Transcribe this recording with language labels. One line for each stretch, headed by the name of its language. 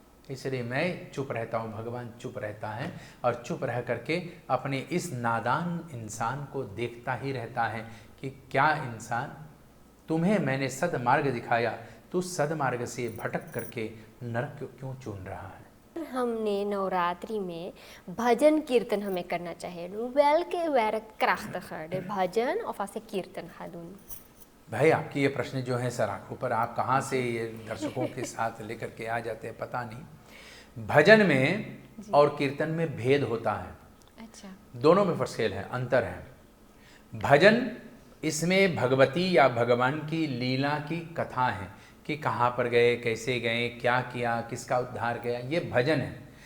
Hindi: इसलिए मैं चुप रहता हूँ, भगवान चुप रहता है और चुप रह करके अपने इस नादान इंसान को देखता ही रहता है कि क्या इंसान, तुम्हें मैंने सदमार्ग दिखाया, तू सदमार्ग से भटक करके नरक क्यों चुन रहा है। हमने नवरात्रि में भजन कीर्तन हमें करना चाहिए।
Dutch: Welke werkt krachtiger,
Hindi: भजन और ऐसे कीर्तन
Dutch: gaan doen?
Hindi: भाई आपकी ये प्रश्न जो है सर आंखों पर, आप कहाँ से ये दर्शकों के साथ लेकर के आ जाते हैं पता नहीं। भजन में और कीर्तन में भेद होता है। अच्छा। दोनों में फर्क है, अंतर है। भजन इसमें भगवती या भगवान की लीला की कथा है कि कहाँ पर गए, कैसे गए, क्या किया, किसका उद्धार किया, ये भजन है।